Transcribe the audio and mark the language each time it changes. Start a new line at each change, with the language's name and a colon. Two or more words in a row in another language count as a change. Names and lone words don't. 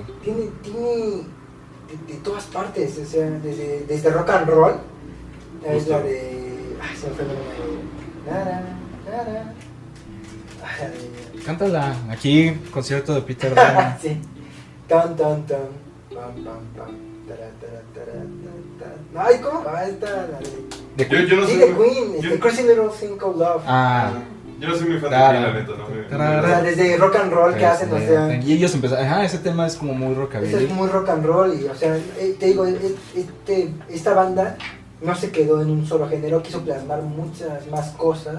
Spanish: Tiene de todas partes, o sea, desde
English: rock and roll,
Spanish: es la de... se me fue el nombre. Cántala, aquí, concierto de Peter Pan. Sí. Tan, tan, tan. Pam, pam, pam. Tara, tara, tara, tara. Ay, ¿cómo va esta? Yo no Sí, sé. de Queen, Crazy Little Thing Called Love. Yo no soy muy fan de Queen, la neta, O sea, desde
English: rock and roll
Spanish: que hacen, o sea... Y ellos empezaron, ese tema es como muy rockabilly. Ese es muy
English: rock and roll
Spanish: y, o sea, te digo, esta banda no se quedó en un solo género, quiso plasmar muchas más cosas.